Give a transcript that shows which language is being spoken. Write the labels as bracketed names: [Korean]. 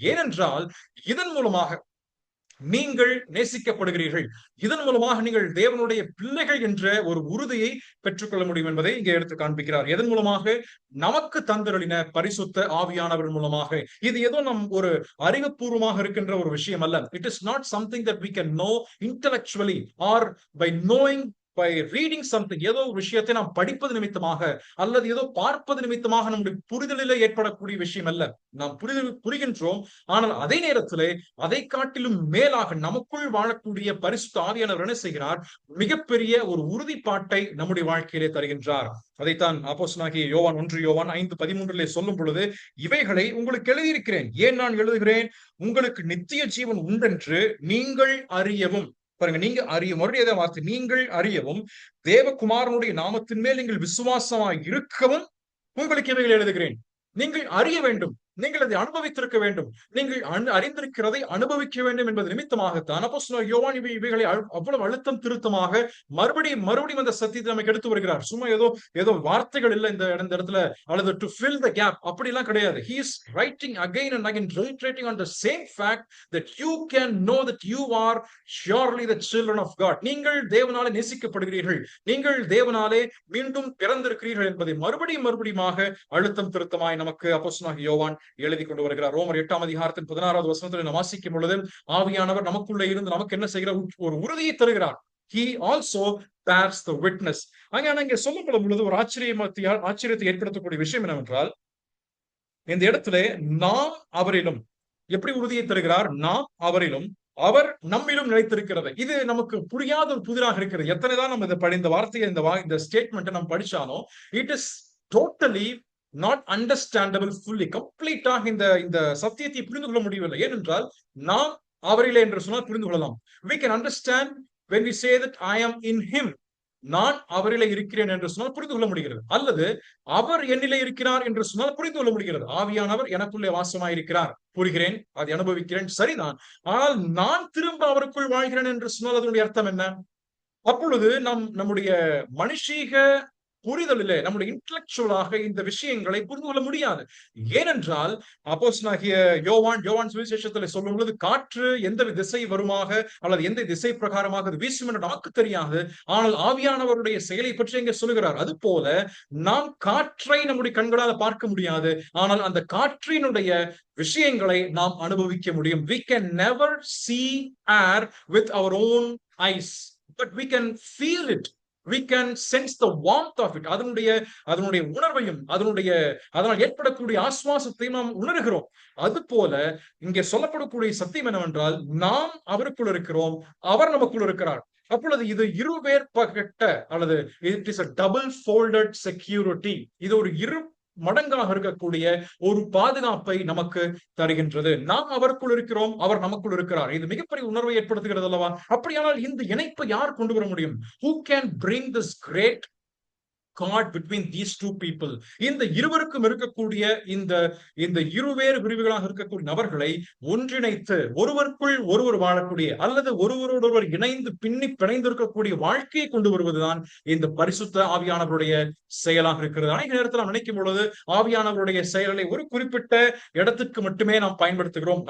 [Tamil] ஏனென்றால் இதன் மூலமாக நீங்கள் நேசிக்கப்படுகிறீர்கள், இதன் மூலமாக நீங்கள் தேவனுடைய பிள்ளைகள் என்ற ஒரு உறுதியை பெற்றுக்கொள்ள முடியும் என்பதை இங்கே எடுத்து காண்பிக்கிறார். எதன் மூலமாக? நமக்கு தந்தருளின பரிசுத்த ஆவியானவர் மூலமாக. இது ஏதோ நம் ஒரு அறிவுபூர்வமாக இருக்கின்ற ஒரு விஷயம் அல்ல. [English] It is not something that we can know intellectually or by knowing by reading something. [Tamil] ஏதோ ஒரு விஷயத்தை நாம் படிப்பது நிமித்தமாக அல்லது ஏதோ பார்ப்பது நிமித்தமாக நம்முடைய புரிதலிலே ஏற்படக்கூடிய விஷயம் அல்ல. நாம் புரிகின்றோம், ஆனால் அதே நேரத்திலே அதை காட்டிலும் மேலாக நமக்குள் வாழக்கூடிய பரிசுத்த ஆவியானவர் என்ன செய்கிறார்? மிகப்பெரிய ஒரு உறுதிப்பாட்டை நம்முடைய வாழ்க்கையிலே தருகின்றார். அதைத்தான் அப்போஸ்தலனாகிய யோவான் 1 யோவான் 5:13 சொல்லும் பொழுது, இவைகளை உங்களுக்கு எழுதியிருக்கிறேன். ஏன் நான் எழுதுகிறேன்? உங்களுக்கு நித்திய ஜீவன் உண்டென்று நீங்கள் அறியவும். பாருங்க, நீங்க அறியும், மறுபடியும் வார்த்தை, நீங்கள் அறியவும், தேவகுமாரனுடைய நாமத்தின் மேல் நீங்கள் விசுவாசமாய் இருக்கவும் உங்களுக்கு இவைகள் எழுதுகிறேன். நீங்கள் அறிய வேண்டும், நீங்கள் அதை அனுபவித்திருக்க வேண்டும், நீங்கள் அறிந்திருக்கிறதை அனுபவிக்க வேண்டும் என்பது நிமித்தமாகத்தான் அப்போஸ்தலனாகிய யோவான் இவைகளை அவ்வளவு அழுத்தம் திருத்தமாக மறுபடியும் அந்த சத்தியத்தை நமக்கு எடுத்து வருகிறார். சும்மா ஏதோ வார்த்தைகள் இல்லை இந்த இடத்துல, அல்லது [English] to fill the gap [Tamil] அப்படி எல்லாம் கிடையாது. [English] He is writing again and again, reiterating on the same fact that you can know that you are surely the children of God. [Tamil] நீங்கள் தேவனாலே நேசிக்கப்படுகிறீர்கள், நீங்கள் தேவனாலே மீண்டும் பிறந்திருக்கிறீர்கள் என்பதை மறுபடியும் அழுத்தம் திருத்தமாய் நமக்கு அப்போஸ்தலனாகிய யோவான் எழுதி கொண்டு வருகிறார். ரோமர் 8:16 வசனத்தில் நாம் வாசிக்கும் பொழுது, ஆவியானவர் நமக்குள்ளே இருந்து நமக்கு என்ன செய்கிறார்? ஒரு உறுதியை தருகிறார். [English] He also bears the witness. [Tamil] அங்கே சொல்லப்படும் பொழுது ஒரு ஆச்சரியத்தை ஏற்படுத்தக்கூடிய விஷயம் என்னவென்றால், இந்த இடத்துல நாம் அவரிலும் எப்படி உறுதியை தருகிறார்? நாம் அவரிலும், அவர் நம்மிலும் நிலைத்திருக்கிறது. இது நமக்கு புரியாத ஒரு புதிராக இருக்கிறது. எத்தனைதான் நம்ம இதை இந்த வார்த்தையை, இந்த ஸ்டேட்மெண்ட்டை நம்ம படிச்சாலும், [English] It is totally not understandable fully. [Tamil] கம்ப்ளீட்டாக இந்த சத்தியத்தை புரிந்து கொள்ள முடியவில்லை. ஏனென்றால் நாம் அவரிலே என்று சொன்னால் புரிந்து கொள்ளலாம். [English] We can understand when we say that I am in him. [Tamil] நான் அவரிலே இருக்கிறேன் என்று சொன்னால் புரிந்து கொள்ள முடிகிறது. அல்லது அவர் என்னிலே இருக்கிறார் என்று சொன்னால் புரிந்து கொள்ள முடிகிறது. ஆவியானவர் எனக்குள்ளே வாசமாயிருக்கிறார், புரிகிறேன், அதை அனுபவிக்கிறேன், சரிதான். ஆனால் நான் திரும்ப அவருக்குள் வாழ்கிறேன் என்று சொன்னால் அதனுடைய அர்த்தம் என்ன? அப்பொழுது நம்முடைய மனுஷீக புரிதலிலே, நம்முடைய இன்டலெக்சுவலாக இந்த விஷயங்களை புரிந்து கொள்ள முடியாது. ஏனென்றால் அப்போஸ்தலனாகிய யோவான் சுவிசேஷத்தில் சொல்லும் பொழுது, காற்று எந்த திசை வருமாக அல்லது எந்த திசை பிரகாரமாக அது வீசும் என்று நமக்கு தெரியாது, ஆனால் ஆவியானவருடைய செயலை பற்றி இங்கே சொல்லுகிறார். அது போல நாம் காற்றை நம்முடைய கண்களால் பார்க்க முடியாது, ஆனால் அந்த காற்றினுடைய விஷயங்களை நாம் அனுபவிக்க முடியும். [English] We can never see air with our own eyes, but we can feel it. We can sense the warmth of it. [Tamil] அதனுடைய உணர்வையும் அதனால் ஏற்படக்கூடிய ஆஸ்வாசத்தையும் நாம் உணர்கிறோம். அது போல இங்கே சொல்லப்படக்கூடிய சத்தியம் என்னவென்றால், நாம் அவருக்குள் இருக்கிறோம், அவர் நமக்குள் இருக்கிறார். அப்பொழுது இது இருவேற்பட்ட அல்லது [English] It is a double folded security. [Tamil] இது ஒரு இரு மடங்காக இருக்கக்கூடிய ஒரு பாதுகாப்பை நமக்கு தருகின்றது. நாம் அவருக்குள் இருக்கிறோம், அவர் நமக்குள் இருக்கிறார். இது மிகப்பெரிய உணர்வை ஏற்படுத்துகிறது அல்லவா? அப்படியானால் இந்த இணைப்பை யார் கொண்டு வர முடியும்? [English] Who can bring this great God between these two people? [Tamil] இந்த இருவருக்கும் இருக்கக்கூடிய இந்த இருவேறு பிரிவுகளாக இருக்கக்கூடிய நபர்களை ஒன்றிணைத்து ஒருவருக்குள் ஒருவர் வாழக்கூடிய அல்லது ஒருவரோடொருவர் இணைந்து பிணைந்து இருக்கக்கூடிய வாழ்க்கையை கொண்டு வருவதுதான் இந்த பரிசுத்த ஆவியானவருடைய செயலாக இருக்கிறது. அநேக நேரத்தில் நாம் நினைக்கும் பொழுது ஆவியானவருடைய செயலை ஒரு குறிப்பிட்ட இடத்துக்கு மட்டுமே நாம் பயன்படுத்துகிறோம்.